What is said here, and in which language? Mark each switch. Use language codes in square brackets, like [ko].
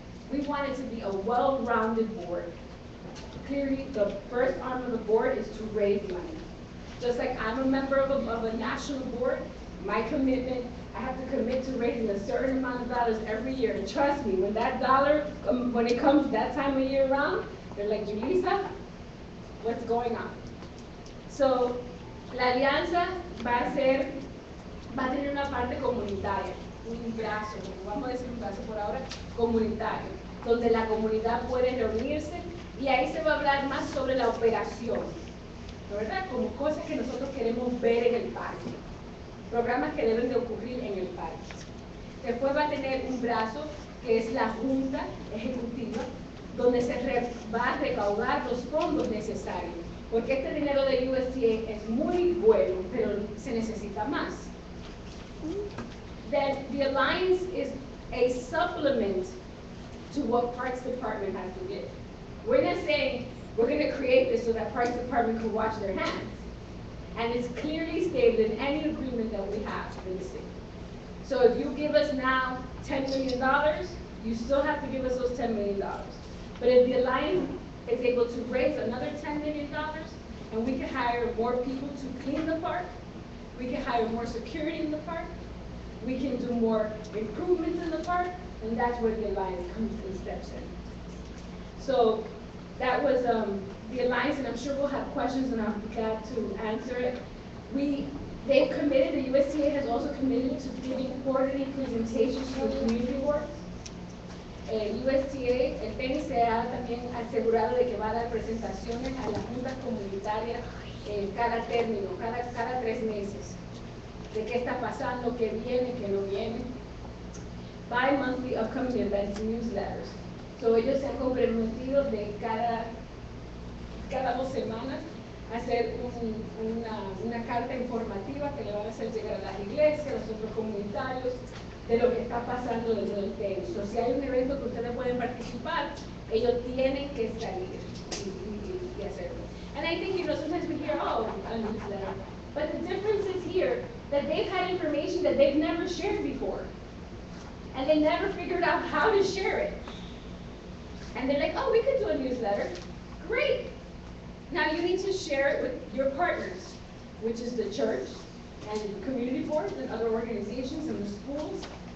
[en] We want it to be a well-rounded board. Clearly, the first arm of the board is to raise money. Just like I'm a member of a national board, my commitment, I have to commit to raising a certain amount of dollars every year. And trust me, when that dollar, when it comes that time of year around, they're like, Julissa, what's going on? [es] So, la alianza va a tener una parte comunitaria, un brazo, vamos a decir un brazo por ahora, comunitario, donde la comunidad puede reunirse y ahí se va a hablar más sobre la operación, ¿verdad? Como cosas que nosotros queremos ver en el parque, programas que deben de ocurrir en el parque. Después va a tener un brazo que es la Junta Ejecutiva, donde se va a recaudar los fondos necesarios, porque este dinero de USTA es muy bueno, pero se necesita más. [en] Then the alliance is a supplement to what Parks Department has to give. We're not saying we're going to create this so that Parks Department can wash their hands. And it's clearly stated in any agreement that we have in the city. So if you give us now $10 million, you still have to give us those $10 million. But if the alliance is able to raise another $10 million, and we can hire more people to clean the park, we can hire more security in the park, we can do more improvements in the park, and that's where the alliance comes and steps in. So that was the alliance, and I'm sure we'll have questions, and I'm glad to answer it. They've committed, the USTA has also committed to giving quarterly presentations to the community boards. [es] El USTA, el PNC ha también asegurado de que va a dar presentaciones a las juntas comunitarias cada término, cada 3 meses, de qué está pasando, qué viene, qué no viene. [en] Bi-monthly upcoming events, newsletters. [es] So ellos se han comprometido de cada 2 semanas hacer una carta informativa que le van a hacer llegar a las iglesias, a los centros comunitarios, de lo que está pasando dentro del tenis. O si hay un evento que ustedes pueden participar, ellos tienen que salir y hacerlo. [en] And I think, sometimes we hear, oh, a newsletter. But the difference is here that they've had information that they've never shared before. And they never figured out how to share it. And they're like, oh, we could do a newsletter. Great. Now you need to share it with your partners, which is the church and community boards and other organizations and the schools.